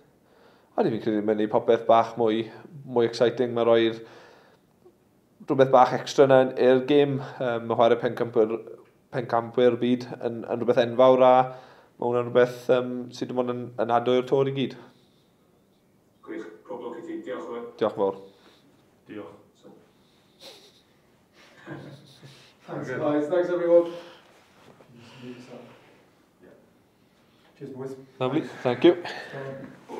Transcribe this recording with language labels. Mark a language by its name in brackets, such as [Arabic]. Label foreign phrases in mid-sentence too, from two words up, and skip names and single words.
[Welsh] Fi'n credu mae'n neud popeth bach mwy exciting, mae roi'r rhywbeth bach extra i'r gêm. Mae chwarae pencampwyr byd yn rhywbeth enfawr, a mae hwnna'n rhywbeth sydd dim ond yn adwy'r tor i gyd. Gwych, pob lwc i ti. Diolch yn fawr. Diolch yn fawr. Diolch. [English] Thanks guys, thanks everyone. Cheers boys. Lovely, thank you.